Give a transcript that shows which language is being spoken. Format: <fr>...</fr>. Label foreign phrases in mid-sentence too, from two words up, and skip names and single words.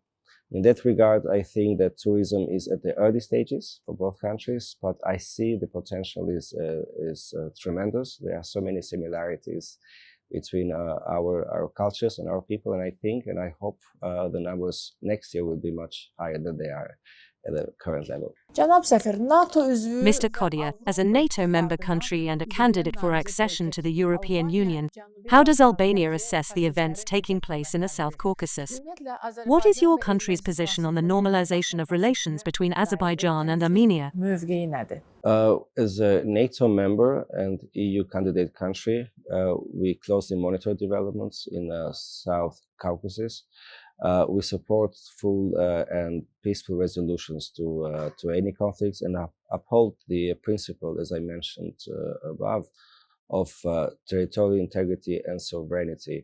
<en>In that regard, I think that tourism is at the early stages for both countries, but I see the potential is tremendous. There are so many similarities between our cultures and our people, and I think and I hope the numbers next year will be much higher than they are at the current level.</en> <az>Cənab səfir, NATO üzvü</az> <en>Mr. Kodia, as a NATO member country and a candidate for accession to the European Union, how does Albania assess the events taking place in the South Caucasus? What is your country's position on the normalization of relations between Azerbaijan and Armenia?</en> <az>mövqeyi nədir?</az> <en>As a NATO member and EU candidate country, we closely monitor developments in South Caucasus. We support full and peaceful resolutions to any conflicts and uphold the principle, as I mentioned above, of territorial integrity and sovereignty.</en>